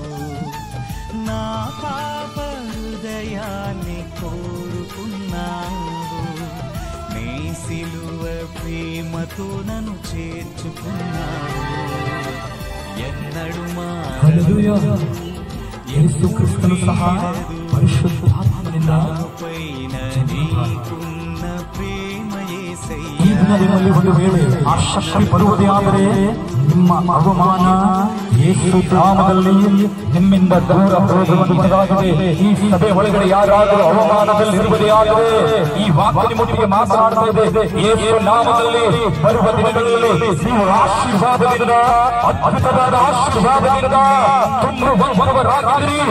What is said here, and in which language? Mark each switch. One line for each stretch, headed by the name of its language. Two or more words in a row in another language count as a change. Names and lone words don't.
Telugu: నా పాప హృదయాన్ని కోరుకున్నావు, నీ సిలువ ప్రేమతో నన్ను చేర్చుకున్నావు. ఎన్నడు యేసుక్రీస్తును సహా పరిశుద్ధాత్మనింದ పైన నీకున్న ప్రేమ యేసయ్యా.
Kannada: ಈ ದಿನ ನಿಮ್ಮಲ್ಲಿ ಒಂದು ವೇಳೆ ಆ ಶಕ್ತಿ ಬರುವುದೇ ಆದರೆ ನಿಮ್ಮ ಅವಮಾನ ಯೇಸು ನಾಮದಲ್ಲಿ ನಿಮ್ಮಿಂದ ದೂರ ಹೋಗುವಂತಾಗಿದೆ. ಈ ಸಭೆ ಒಳಗಡೆ ಯಾರಾದರೂ ಅವಮಾನದಲ್ಲಿ ಇರುವುದೇ ಆದರೆ ಈ ವಾಕ್ಯ ನಿಮ್ಮೊಟ್ಟಿಗೆ ಮಾತನಾಡ್ತಾ ಇದೆ. ಯೇಸು ನಾಮದಲ್ಲಿ ಬರುವ ದಿನಗಳಲ್ಲಿ ನೀವು ಆಶೀರ್ವಾದದಿಂದ, ಅದ್ಭುತವಾದ ಆಶೀರ್ವಾದದಿಂದ ತುಂಬುವಂತವರಾಗಿರಿ.